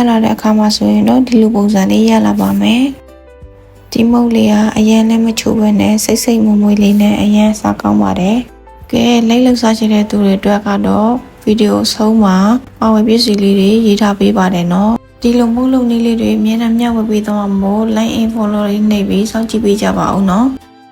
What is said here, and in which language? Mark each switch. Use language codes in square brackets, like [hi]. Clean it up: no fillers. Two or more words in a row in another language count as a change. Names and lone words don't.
[my] လာတဲ့အခါမှာဆိုရင်တော့ဒီလိုပုံစံလေးရလာပါမယ်ဒီမုတ်လေးကအရင်လည်းမချိုးဘဲနဲ့စိတ်စိတ်မွမွေးလေးနဲ့အရင်စားကောင်းပါတယ်ကဲလိုက်လောက်စားချင်တဲ့သူတွေအတွက်ကတော့ဗီဒီယိုအဆုံးမှာပါဝင်ပစ္စည်းလေးတွေရေးထားပေးပါတယ်နော်ဒီလိုမှုလုပ်နည်းလေးတွေအများနဲ့မျှဝေပေးတော့မို့ [en] like and follow [my] လေးနှိပ်ပြီးစောင့်ကြည့်ပေးကြပါဦးနော်